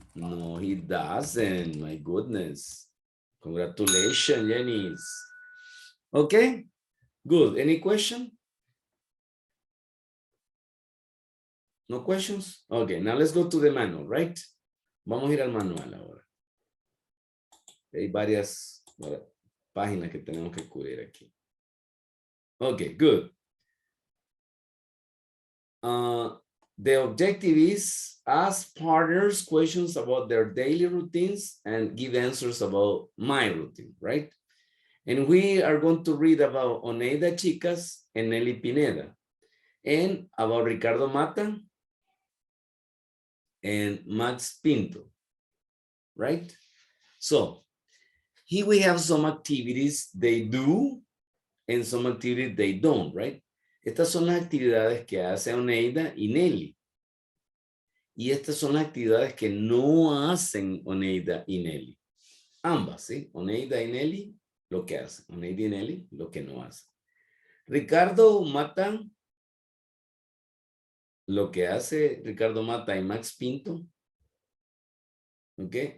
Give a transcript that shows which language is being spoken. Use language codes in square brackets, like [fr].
[en] No, he doesn't. My goodness. Congratulations, Janice. Okay, good. Any question? No questions? Okay, now let's go to the manual, right? [es] Vamos a ir al manual ahora. Hay varias páginas que tenemos que cubrir aquí. [en] Okay, good. The objective is ask partners questions about their daily routines and give answers about my routine, right? And we are going to read about Oneida Chicas and Nelly Pineda, and about Ricardo Mata and Max Pinto, right? So here we have some activities they do and some activities they don't, right? [es] Estas son las actividades que hace Oneida y Nelly. Y estas son las actividades que no hacen Oneida y Nelly. Ambas, ¿sí? Oneida y Nelly, lo que hacen. Oneida y Nelly, lo que no hacen. Ricardo Mata, lo que hace Ricardo Mata y Max Pinto. ¿Ok?